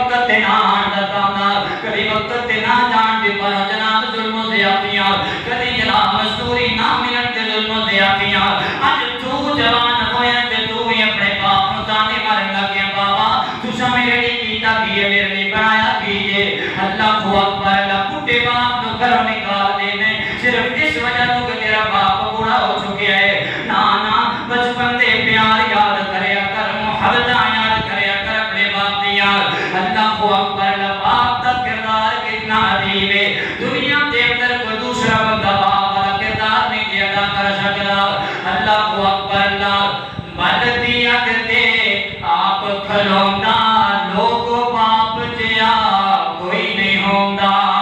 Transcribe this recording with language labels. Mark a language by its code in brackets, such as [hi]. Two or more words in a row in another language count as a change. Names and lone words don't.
[pa] تے نہ آن دتا کدی وقت تے نہ جان دے پر جناب ظلم و زیادتیاں کدی جناب مزدوری نہ ملن تے ظلم و زیادتیاں اج تو جوان ہویا تے تو ہی اپنے باپ نو تانے مارن لگیا بابا تساں میرے لیے کیتا کی ہے میرے لیے بنایا کیجے [ar] اللہ اکبر [pa] اللہ بڈھے باپ نو گھروں نکال دے میں صرف اس وجہ تو کہ تیرا باپ بوڑھا ہو چکیا ہے نا بچپن دے پیار یاد کریا کر محبت یاد کریا کر اپنے باپ دی یاد [ar] اللہ اکبر [pa] اللہ [ur] باپ کا کردار کتنا عظیم ہے دنیا کے اندر کوئی دوسرا بندہ باپ کا کردار نہیں ادا کر سکتا [ar] اللہ اکبر [pa] اللہ بلدی اگتے آپ کھلوندا لوگو باپ جیا کوئی نہیں ہوندا